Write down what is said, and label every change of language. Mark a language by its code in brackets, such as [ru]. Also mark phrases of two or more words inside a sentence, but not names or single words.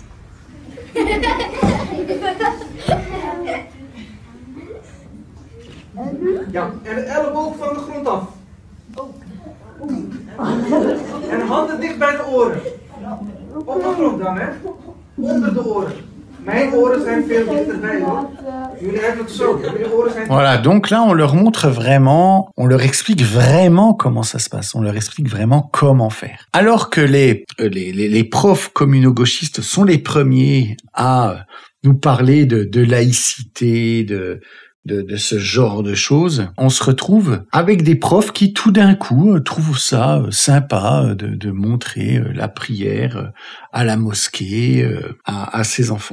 [nl] Ja, en de elleboog van de grond af. En handen dicht bij de oren. Op de grond dan, hè? Onder de oren. Mijn oren zijn veel dichterbij, hoor. Jullie hebben het zo. Jullie oren zijn... [fr] Voilà, donc là, on leur montre vraiment, on leur explique vraiment comment ça se passe. On leur explique vraiment comment faire. Alors que les profs communo-gauchistes sont les premiers à nous parler de laïcité, de ce genre de choses, on se retrouve avec des profs qui tout d'un coup trouvent ça sympa de montrer la prière à la mosquée à ses enfants.